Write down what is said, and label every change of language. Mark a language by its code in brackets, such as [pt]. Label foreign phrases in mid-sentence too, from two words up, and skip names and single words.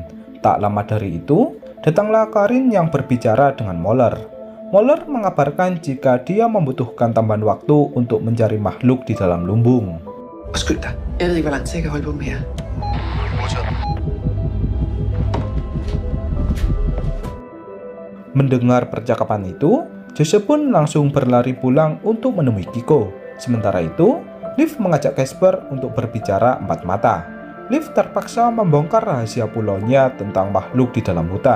[id] Tak lama dari itu, datanglah Karin yang berbicara dengan Moller. Moller mengabarkan jika dia membutuhkan tambahan waktu untuk mencari makhluk di dalam lumbung. [da] Undskyld dig. Jeg ved ikke, hvor lang tid jeg kan holde på dem her. [id] Mendengar percakapan itu, Jose pun langsung berlari pulang untuk menemui Kiko. Sementara itu, Liv mengajak Casper untuk berbicara empat mata. Liv terpaksa membongkar rahasia pulaunya tentang makhluk di dalam hutan.